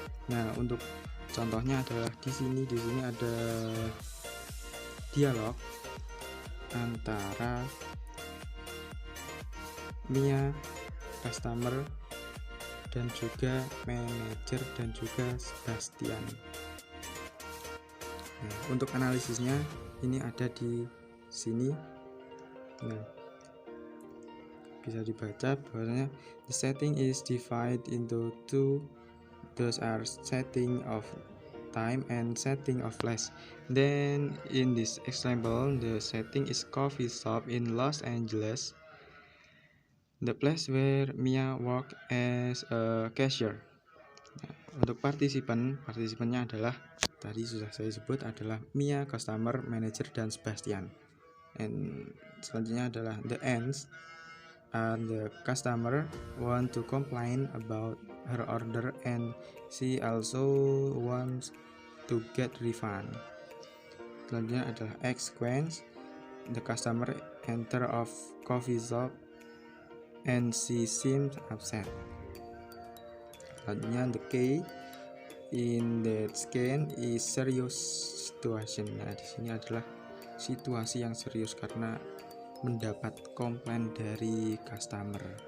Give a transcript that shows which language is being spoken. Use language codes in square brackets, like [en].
[id] Nah, untuk contohnya adalah di sini ada dialog antara Mia, customer, dan juga manajer dan juga Sebastian. Nah, untuk analisisnya ini ada di sini. Nah, bisa dibaca bahwasanya [en] the setting is divided into two. Those are setting of time and setting of place. Then in this example, the setting is coffee shop in Los Angeles, the place where Mia work as a cashier. [id] Nah, untuk partisipannya adalah tadi sudah saya sebut adalah Mia, customer, manager, dan Sebastian. [en] And [id] selanjutnya adalah [en] the ends. The customer want to complain about her order and she also wants to get refund. [id] Selanjutnya adalah sequence. [en] The customer enter of coffee shop and she seems upset. [id] Selanjutnya [en] the K, in that scan is serious situation. [id] Nah, di sini adalah situasi yang serius karena mendapat komplain dari customer.